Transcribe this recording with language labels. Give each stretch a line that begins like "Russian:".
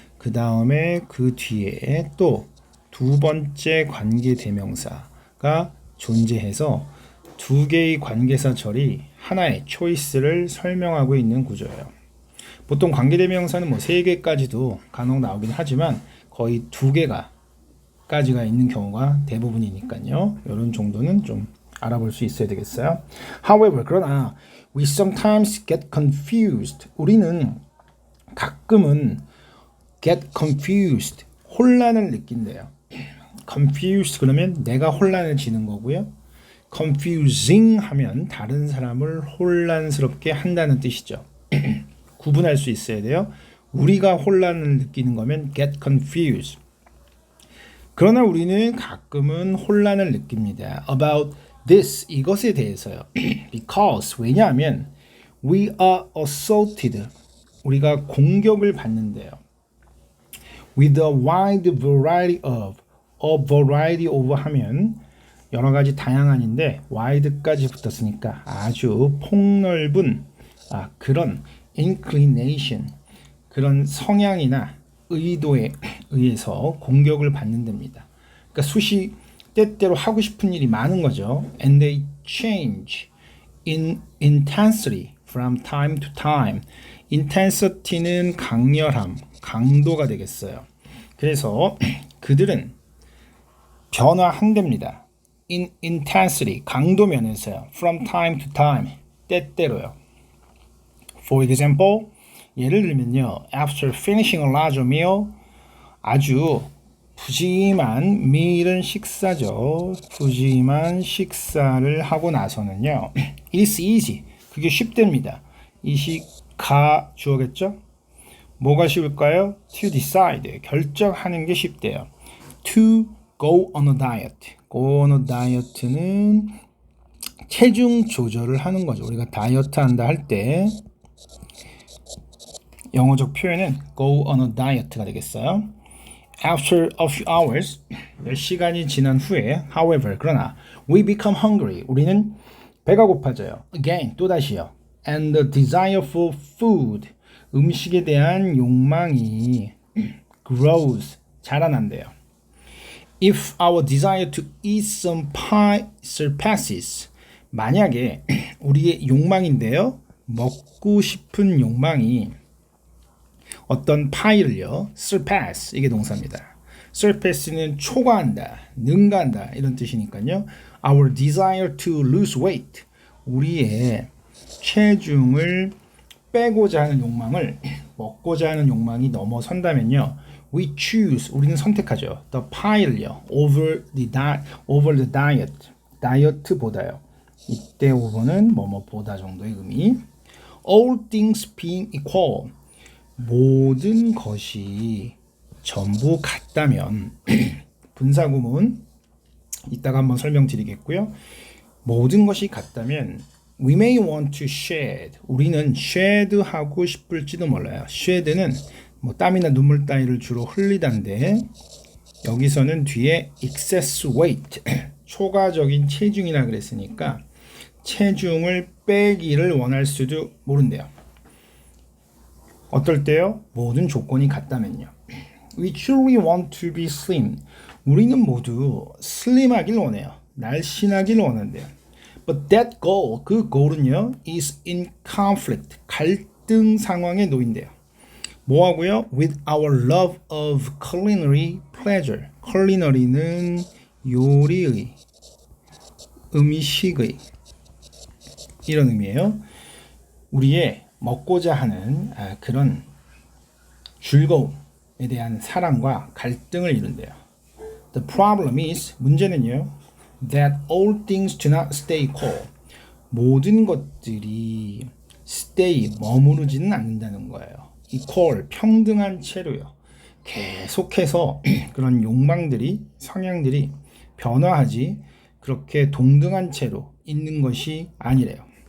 Korean: 그 다음에 그 뒤에 또 두 번째 관계대명사가 존재해서 두 개의 관계사절이 하나의 choice를 설명하고 있는 구조예요. 보통 관계대명사는 뭐 세 개까지도 간혹 나오긴 하지만 거의 두 개까지가 있는 경우가 대부분이니까요. 이런 정도는 좀 알아볼 수 있어야 되겠어요.
English: However,
Korean: 그러나
English: we sometimes get confused.
Korean: 우리는 가끔은
English: get confused,
Korean: 혼란을 느낀대요. confused 그러면 내가 혼란해지는 거고요. confusing 하면 다른 사람을 혼란스럽게 한다는 뜻이죠. 구분할 수 있어야 돼요. 우리가 혼란을 느끼는 거면 get confused. 그러나 우리는 가끔은 혼란을 느낍니다.
English: About this,
Korean: 이것에 대해서요.
English: Because,
Korean: 왜냐하면
English: we are assaulted,
Korean: 우리가 공격을 받는데요.
English: With a wide variety of,
Korean: a variety of 하면 여러 가지 다양한인데 wide까지 붙었으니까 아주 폭넓은 그런 inclination, 그런 성향이나 의도에 의해서 공격을 받는 데입니다. 그러니까 때때로 하고 싶은 일이 많은 거죠.
English: And they change in intensity from time to time.
Korean: intensity는 강렬함, 강도가 되겠어요. 그래서 그들은 변화한답니다.
English: in intensity,
Korean: 강도 면에서요.
English: from time to time,
Korean: 때때로요.
English: For example,
Korean: 예를 들면요.
English: After finishing a large meal,
Korean: 아주 푸짐한 meal은 식사죠. 푸짐한 식사를 하고 나서는요.
English: It's easy.
Korean: 그게 쉽답니다. 이시가 주어겠죠? 뭐가 쉬울까요?
English: To decide.
Korean: 결정하는 게 쉽대요.
English: To go on a diet. Go on a diet
Korean: 는 체중 조절을 하는 거죠. 우리가 다이어트 한다 할 때 영어적 표현은
English: go on a diet
Korean: 가 되겠어요.
English: After a few hours,
Korean: 몇 시간이 지난 후에,
English: however,
Korean: 그러나
English: we become hungry,
Korean: 우리는 배가 고파져요. Again, 또다시요.
English: And the desire for food,
Korean: 음식에 대한 욕망이
English: grows,
Korean: 자라난대요.
English: If our desire to eat some pie surpasses,
Korean: 만약에 우리의 욕망인데요, 먹고 싶은 욕망이 어떤 파이를요, surpass, 이게 동사입니다. surpass는 초과한다, 능가한다 이런 뜻이니까요.
English: Our desire to lose weight, 우리의 체중을
Korean: 빼고자 하는 욕망을 먹고자 하는 욕망이 넘어선다면요.
English: We choose
Korean: 우리는 선택하죠.
English: The pile요. over the diet.
Korean: 다이어트보다요. 이때 over는 뭐뭐보다 정도의 의미.
English: All things being equal.
Korean: 모든 것이 전부 같다면 분사구문 이따가 한번 설명드리겠고요. 모든 것이 같다면
English: we may want to shed.
Korean: 우리는 shed 하고 싶을지도 몰라요. shed는 뭐 땀이나 눈물 따위를 주로 흘리다인데 여기서는 뒤에
English: excess weight
Korean: 초과적인 체중이라 그랬으니까 체중을 빼기를 원할 수도 모른대요. 어떨 때요? 모든 조건이 같다면요.
English: We truly want to be slim.
Korean: 우리는 모두 슬림하길 원해요. 날씬하길 원한대요.
English: But that goal,
Korean: 그 goal은요,
English: is in conflict,
Korean: 갈등 상황에 놓인대요. 뭐하고요?
English: With our love of culinary pleasure.
Korean: culinary는 요리의, 음식의 이런 의미예요. 우리의 먹고자 하는 그런 즐거움에 대한 사랑과 갈등을 이룬대요.
English: The problem is,
Korean: 문제는요,
English: that all things do not stay equal.
Korean: 모든 것들이 stay, 머무르지는 않는다는 거예요. equal, 평등한 채로요. 계속해서 그런 욕망들이, 성향들이 변화하지 그렇게 동등한 채로 있는 것이 아니래요.